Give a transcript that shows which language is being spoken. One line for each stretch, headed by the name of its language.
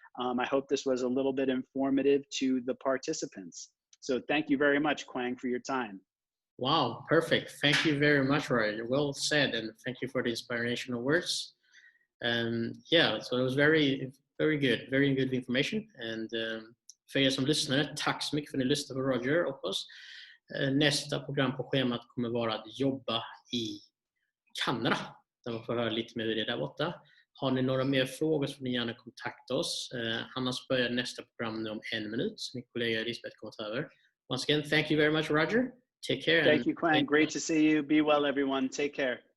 English: I hope this was a little bit informative to the participants. So thank you very much, Kwang, for your time. Wow, perfect. Thank you very much, Roy. Well said, and thank you for the inspirational words. Yeah, so it was very good information.
Swedish: And för er som lyssnare, tack så mycket för att ni lyssnade på Roger och oss. Nästa program på schemat kommer vara att jobba i Kanada, där man får höra lite mer hur det är där borta. Har ni några mer frågor så får ni gärna kontakta oss. Annars börjar nästa program nu om 1 minut. Min kollega Elisabeth kommer ta över.
English: Once again, thank you very much, Roger. Take care. Thank you, Kwang. Great to see you. Be well, everyone. Take care.